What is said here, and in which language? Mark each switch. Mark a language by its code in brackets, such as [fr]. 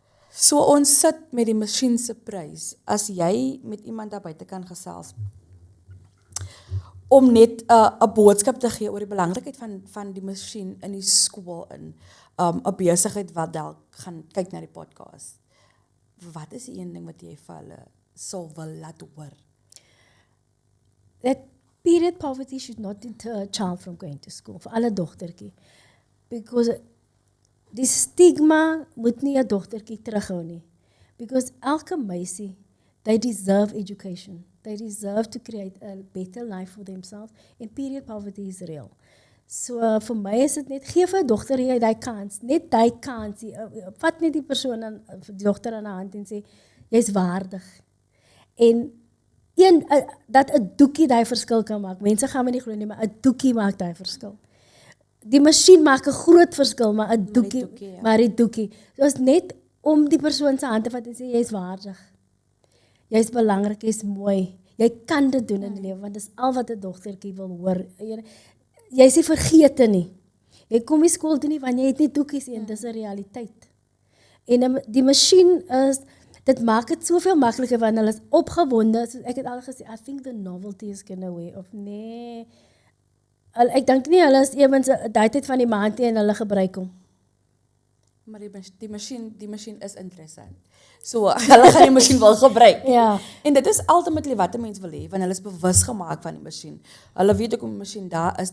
[af] So ons sit met die masjien se prys. As jy met iemand daar buite kan gesels om net 'n boodskap te gee oor die belangrikheid van die masjien in die skool in 'n besigheid wat dalk gaan kyk na die podcast. Wat is die een ding wat jy vir hulle sou wil laat hoor? [en] That period poverty should not deter a child from going to school, [af] vir alle dogtertjie. Because die stigma moet nie 'n dogtertjie terughou nie. [en] Because [af] elke meisie, [en] they deserve education. They deserve to create a better life for themselves. And period poverty is real. [af] So vir my is dit net, gee vir 'n dogter jy daai kans, net daai kans. Vat net die persoon die dogter aan die hand en sê, jy's waardig. En dat 'n doekie daai verskil kan maak. Mense gaan my nie glo nie, maar 'n doekie maak daai verskil. Die masjien maak 'n groot verskil, maar 'n doekie, maar die doekie. So is net om die persoon se hand te vat en sê jy's waardig. Jy's belangrik, jy's mooi. Jy kan dit doen in die lewe, want dis al wat 'n dogtertjie wil hoor. Jy's nie vergete nie. Jy kom nie skool toe nie, want jy het nie doekies nie, en dis 'n realiteit. En die masjien dit maak dit soveel makliker, want hulle is opgewonde. So ek het al gesê, [en] I think the novelty is going away, [af] of nee. Ek dink nie hulle is ewens daai tyd van die maand en hulle gebruik hom. Maar die masjien is interessant. So hulle gaan die masjien wil gebruik. Ja. En dit is ultimately wat 'n mens wil hê, want hulle is bewus gemaak van die masjien. Hulle weet ook om die masjien daar is.